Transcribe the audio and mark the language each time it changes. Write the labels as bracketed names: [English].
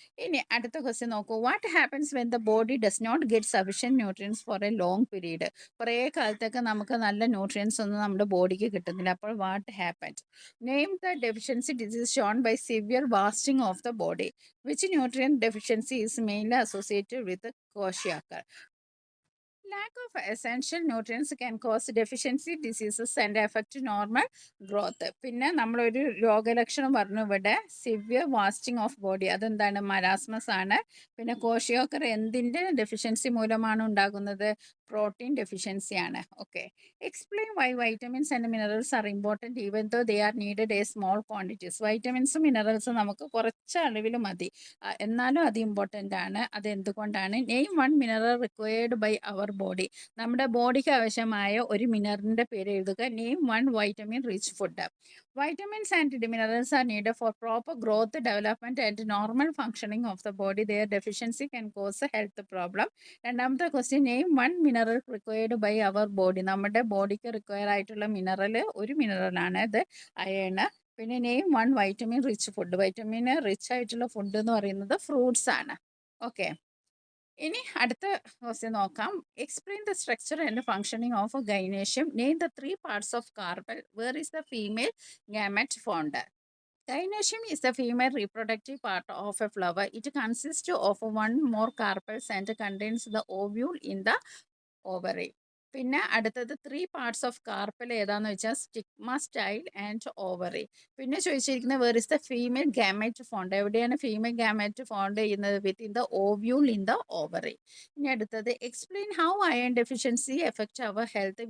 [Malayalam] ഇനി അടുത്ത ക്വസ്റ്റ്യൻ നോക്കൂ, [English] What happens when the body does not get sufficient nutrients for a long period. [Malayalam] കുറേ കാലത്തേക്ക് നമുക്ക് നല്ല ന്യൂട്രിയൻസ് ഒന്നും നമ്മുടെ ബോഡിക്ക് കിട്ടുന്നില്ല. [English] അപ്പോൾ what happens? Name the deficiency disease shown by severe wasting of the body. Which nutrient deficiency is mainly associated with kwashiorkor. Lack of essential nutrients can cause deficiency diseases and affect normal growth. [Malayalam] പിന്നെ നമ്മളൊരു രോഗലക്ഷണം പറഞ്ഞു ഇവിടെ, [English] Severe wasting of body. [Malayalam] അതെന്താണ്? Marasmus ആണ്. പിന്നെ കോഷിയോക്കർ എന്തിൻ്റെ deficiency മൂലമാണ് ഉണ്ടാകുന്നത്? പ്രോട്ടീൻ ഡെഫിഷ്യൻസി ആണ്. [English] Okay, explain why vitamins and minerals are important even though they are needed a small quantities. [Malayalam] വൈറ്റമിൻസും മിനറൽസും നമുക്ക് കുറച്ച് അളവിൽ മതി, എന്നാലും അത് ഇമ്പോർട്ടൻ്റ് ആണ്. അത് എന്തുകൊണ്ടാണ്? [English] Name one mineral required by our body. [Malayalam] നമ്മുടെ ബോഡിക്ക് ആവശ്യമായ ഒരു മിനറലിൻ്റെ പേര് എഴുതുക. [English] Name one vitamin rich food. Vitamins and minerals are needed for proper growth, development and normal functioning of the body. Their deficiency can cause health problem. [Malayalam] രണ്ടാമത്തെ question, [English] Name one mineral required by our body. [Malayalam] നമ്മുടെ ബോഡിക്ക് require ആയിട്ടുള്ള mineral ഒരു മിനറലാണ്, അത് iron. പിന്നെ [English] Name one vitamin rich food. [Malayalam] Vitamin rich ആയിട്ടുള്ള food എന്ന് പറയുന്നത് ഫ്രൂട്ട്സ് ആണ്. [English] okay, [Malayalam] ഇനി അടുത്ത ക്വസ്റ്റ്യൻ നോക്കാം. [English] Explain the structure and functioning of gynoecium. Name the 3 parts of carpel. Where is the female gamete found? Gynoecium is the female reproductive part of a flower. It consists of one more carpels and contains the ovule in the ovary. [Malayalam] പിന്നെ അടുത്തത് [English] 3 parts of carpel [Malayalam] ഏതാന്ന് വെച്ചാൽ stigma, style and ovary. പിന്നെ ചോദിച്ചിരിക്കുന്നത് [English] Where is the female gamete found. [Malayalam] എവിടെയാണ് female gamete font ചെയ്യുന്നത്? [English] Within the ovule in the ovary. [Malayalam] ഇനി അടുത്തത്, [English] Explain how iron deficiency affect our health.